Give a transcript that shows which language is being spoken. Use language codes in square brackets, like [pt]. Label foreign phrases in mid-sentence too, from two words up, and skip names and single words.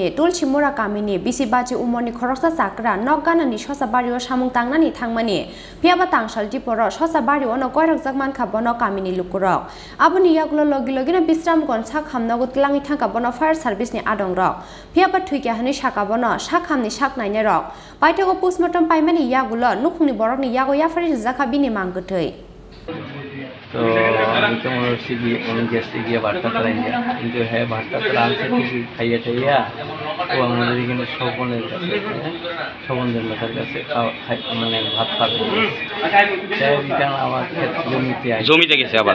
[trp] तुलसीमुरा गामिनि बिसिबाजी उमरनि खरकसा जाग्रा नगानानि ससा बारियाव सामुं तांनानै थांमानि फियाबा तांसाल जिपुराव ससा बारियावनो गयरकजाक मानखाबनो गामिनि लुकुरक आबुनि यागुलो लगिलगिनो बिश्रामगंज साखामनगो तलाङि थांखाबनो फायार सार्भिसनि आदंरक फियाबा थुइकियाहनि साखाबनो साखामनि साखनायनि रक बायथागो पोस्टमर्टम पाइमानि यागुलो नुखुंनि बरकनि यागो याफारि जाखा बिनि मांगथै [bn] तो আমি তো মনে হচ্ছে কি উনি গেছে গিয়ে বার্তা চালাই যায় কিন্তু হ্যাঁ বার্তা চালা আনছে ঠিকই খাইয়া খাইয়া ও আমাদের এখানে স্বপনের কাছে স্বপনদের লোকের কাছে মানে ভাত খাবে রিটার্ন আবার জমিতে গেছে আবার